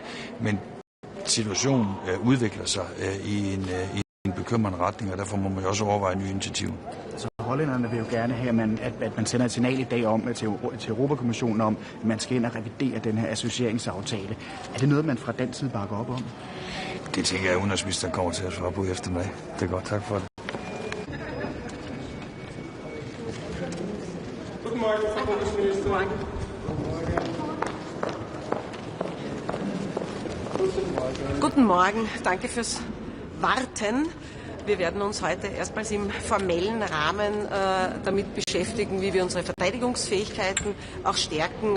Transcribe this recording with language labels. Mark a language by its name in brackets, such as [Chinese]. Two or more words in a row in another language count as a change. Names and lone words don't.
[Danish] Men situationen udvikler sig i en bekymrende retning, og derfor må man jo også overveje nye initiativer. Så hollænderne vil jo gerne have, at man sender et signal i dag om til Europakommissionen om, at man skal ind og revidere den her associeringsaftale. Er det noget, man fra den side bakker op om? Det tænker jeg, at udenrigsministeren kommer til at svare på efter mig. Det er godt. Tak for det. [German] Guten Morgen, Frau Bundesministerin. Guten Morgen, danke fürs Warten. Wir werden uns heute erstmals im formellen Rahmen damit beschäftigen, wie wir unsere Verteidigungsfähigkeiten auch stärken.